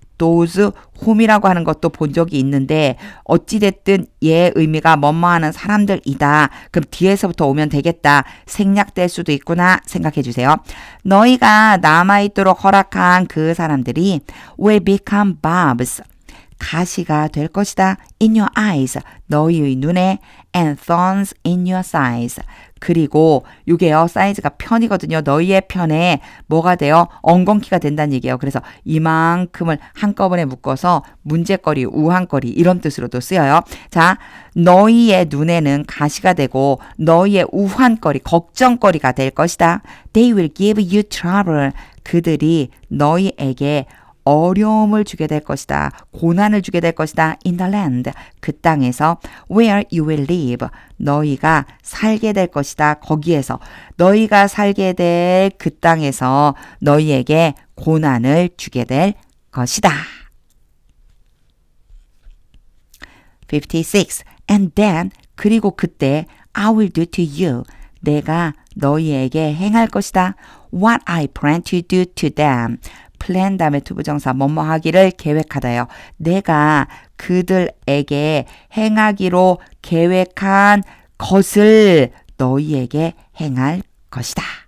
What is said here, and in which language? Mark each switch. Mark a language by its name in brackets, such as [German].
[Korean] those whom이라고 하는 것도 본 적이 있는데 어찌됐든 얘의 의미가 뭐뭐하는 사람들이다. 그럼 뒤에서부터 오면 되겠다. 생략될 수도 있구나 생각해 주세요. 너희가 남아있도록 허락한 그 사람들이 [English] will become barbs. [Korean] 가시가 될 것이다. [English] in your eyes. [Korean] 너희의 눈에 [English] and thorns in your sides. [Korean] 그리고 이게요. 사이즈가 편이거든요. 너희의 편에 뭐가 돼요? 엉겅퀴가 된다는 얘기예요. 그래서 이만큼을 한꺼번에 묶어서 문제거리, 우한거리 이런 뜻으로도 쓰여요. 자, 너희의 눈에는 가시가 되고 너희의 우한거리, 걱정거리가 될 것이다. [English] They will give you trouble. [Korean] 그들이 너희에게 어려움을 주게 될 것이다. 고난을 주게 될 것이다. [English] In the land. [Korean] 그 땅에서 [English] where you will live. [Korean] 너희가 살게 될 것이다. 거기에서 너희가 살게 될 그 땅에서 너희에게 고난을 주게 될 것이다. 56. [English] And then [Korean] 그리고 그때 [English] I will do to you. [Korean] 내가 너희에게 행할 것이다. [English] What I plan to do to them. [Korean] 플랜 다음에 투부정사 뭐뭐 하기를 계획하다요. 내가 그들에게 행하기로 계획한 것을 너희에게 행할 것이다.